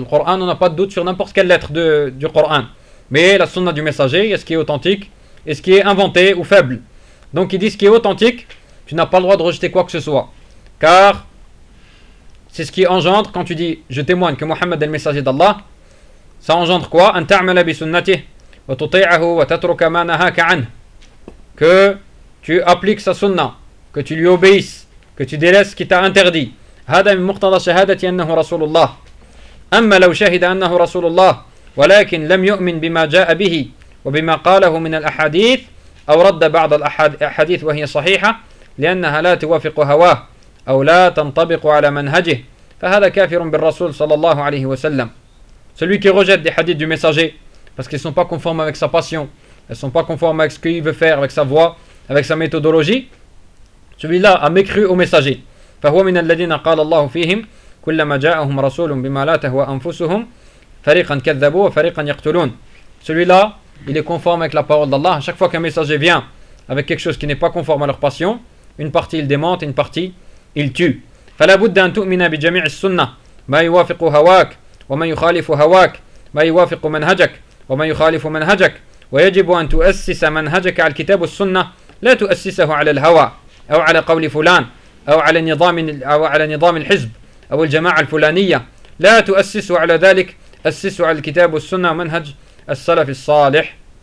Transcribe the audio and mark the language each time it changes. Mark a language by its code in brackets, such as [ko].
[fr] Le Coran, on n'a pas de doute sur n'importe quelle lettre du Coran. Mais la Sunna du messager, est-ce qui est authentique et ce qui est inventé ou faible. Donc il dit, ce qui est authentique, tu n'as pas le droit de rejeter quoi que ce soit. Car c'est ce qui engendre, quand tu dis, je témoigne que Mohammed est le messager d'Allah, ça engendre quoi ? [ar] أن تعمل بسنته وتطيعه وتترك ما نهاك عنه. [fr] Que tu appliques sa sunna, que tu lui obéisses, que tu délaisses ce qui t'a interdit. [ar] هذا من مقتضى شهادتي أنه رسول الله. أما لو شهد أنه رسول الله ولكن لم يؤمن بما جاء به وبما قاله من الأحاديث أو رد بعض الأحاديث وهي صحيحة لأنها لا توافق هواه أو لا تنطبق على منهجه فهذا كافر بالرسول صلى الله عليه وسلم. [fr] Celui qui rejette des hadiths du messager parce qu'ils ne sont pas conformes avec sa passion, elles ne sont pas conformes avec ce qu'il veut faire, avec sa voix, avec sa méthodologie, celui-là a mécru au messager. [ar] فهو من الذين قال الله فيهم كلما جاءهم رسول بما لا تهوى أنفسهم فريقا كذبوا وفريقا يقتلون. [fr] Celui-là, il est conforme avec la parole d'Allah. À chaque fois qu'un messager vient avec quelque chose qui n'est pas conforme à leur passion, une partie il démente, une partie il tue. [ar] فَلَا بُدَّ أَن تُؤْمِنَ بِجَمِيعِ السُّنَّةِ مَا يُوَافِقُ هَوَاكَ وَمَا يُخَالِفُ هَوَاكَ مَا يُوَافِقُ مَنْهَجَكَ وَمَا يُخَالِفُ مَنْهَجَكَ وَيَجِبُ أَن تُؤَسِّسَ مَنْهَجَكَ عَلَى الْكِتَابِ وَالسُّنَّةِ لَا تُؤَسِّسَهُ عَلَى الْهَوَى أَوْ عَلَى قَوْلِ فُلَانٍ أَوْ عَلَى نِظَامِ الْحِزْبِ أَوْ الْجَمَاعَةِ الْفُلَانِيَّةِ لَا تُؤَسِّسُ عَلَى ذَلِكَ أَسِّسُ عَلَى الْكِتَابِ وَالسُّنَّةِ مَنْهَجَ السَّلَفِ الصَّالِحِ.